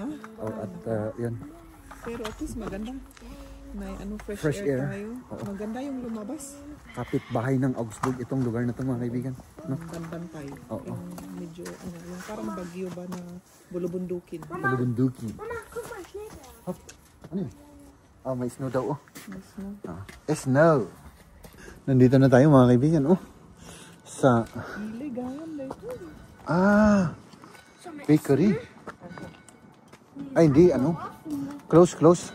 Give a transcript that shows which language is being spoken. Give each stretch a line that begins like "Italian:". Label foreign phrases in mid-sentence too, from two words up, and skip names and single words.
Filipino: At yan. Pero
English: at least
Filipino: maganda. May fresh air. tayo. Oo. Maganda yung lumabas. Kapitbahay ng Augsburg itong lugar na ito, mga kaibigan. No? Bantay. Oo. Yung medyo, yung parang bagyo ba na bulubundukin. Bulubundukin.
German: Mama, guck mal, Schnee.
Filipino: Hop. Ano yun? May snow daw,
English: Yes, no?
Filipino: Snow. Nandito na tayo, mga kaibigan, sa Iligayan na ito. Bakery. Ay, hindi, close.